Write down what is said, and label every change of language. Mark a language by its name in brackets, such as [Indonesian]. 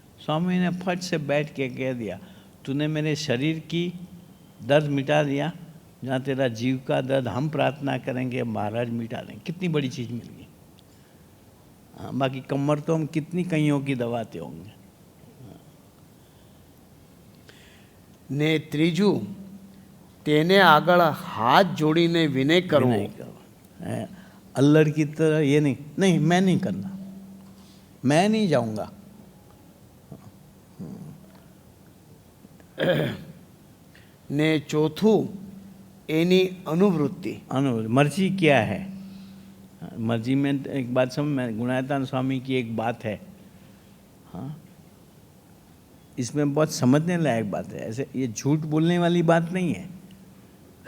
[Hindi] स्वामी ने फट से बैठ के कह दिया, तूने मेरे शरीर की दर्द मिटा दिया, जहाँ तेरा जीव का दर्द हम प्रार्थना करेंगे महाराज मिटा देंगे। कितनी बड़ी चीज़ मिल गई। हाँ, बाकी कमर तो हम कितनी कईयों की दबाते होंगे। [Gujarati] ને ત્રીજું તેને આગળ હાથ જોડીને વિનય કરવો। [Hindi] नहीं करो, अल्लड़ की तरह ये नहीं मैं नहीं करना, मैं नहीं जाऊंगा। [Gujarati] ને ચોથું એની અનુવૃત્તિ। [Hindi] मर्जी क्या है, मर्जी में एक बात समझ में, गुणायतान स्वामी की एक बात है, हाँ, इसमें बहुत समझने लायक बात है। ऐसे ये झूठ बोलने वाली बात नहीं है।